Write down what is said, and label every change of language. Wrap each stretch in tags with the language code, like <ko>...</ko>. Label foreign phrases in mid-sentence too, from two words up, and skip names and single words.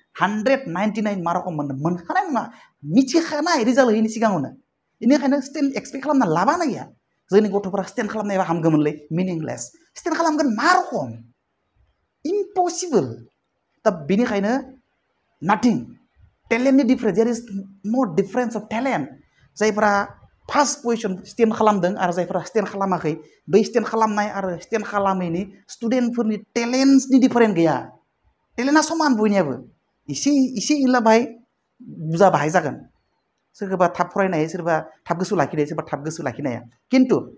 <brx>199 मा रखम मोननो मोनखानाय नङा मिथिखानाय रिजाल्ट होयैनि सिगाङावनो बेनिखायनो स्टेन्ड एक्सपेक्ट खालामना लाबानो गैया जोंनि गथ'फोरा स्टेन्ड खालामनायबा हामगौमोनलै मिनिंलेस स्टेन्ड खालामगोन मा रखम इम्पसिबल दा बेनिखायनो नाथिं टेलेन्टनि डिफारेन्स</brx> <en>there is no difference of talent</en> <brx>जायफोरा</brx> <en>first position</en> <brx>स्टेन्ड खालामदों आरो जायफोरा स्टेन्ड खालामाखै बै स्टेन्ड खालामनाय आरो स्टेन्ड खालामैनि स्टुडेन्टफोरनि टेलेन्टसनि डिफारेन्स गैया टेलेन्टआ समान बयनियाबो इसे इला बाहाय बुरजा बाहाय जागोन सोरबा थाब फरायनो हायो सोरबा थाब गोसोआव लाखिनो हायो सोरबा थाब गोसोआव लाखिनो हाया किन्तु</brx>